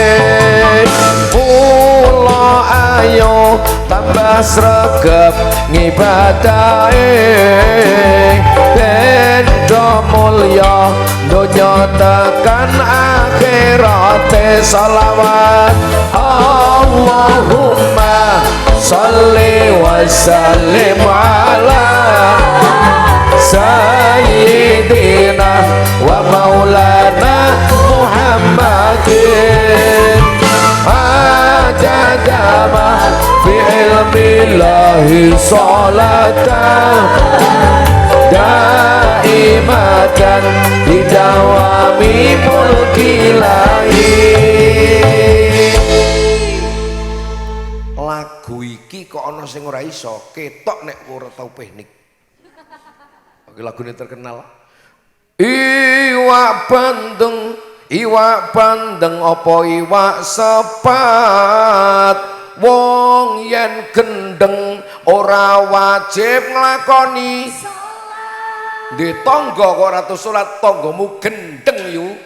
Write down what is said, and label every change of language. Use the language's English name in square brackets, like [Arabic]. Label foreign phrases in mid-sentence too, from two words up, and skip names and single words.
[Javanese] Mula ayo tambah sregep ngibadahe ben do mulya donya tekan akhirate. [Arabic] صلوات اللهم صل وسلم على سيدنا ومولانا محمد عدد ما في علم الله صلاة دائمة بدوام ملك الله. [Javanese] Lagu iki kok ana sing ora iso ketok nek ora tau teknik. [Indonesian] Lagu ini terkenal. [Javanese] Iwak bandeng apa iwak sepat. Wong yen gendeng ora wajib nglakoni salat. Di tangga kok ora tau salat tanggamu gendeng yu.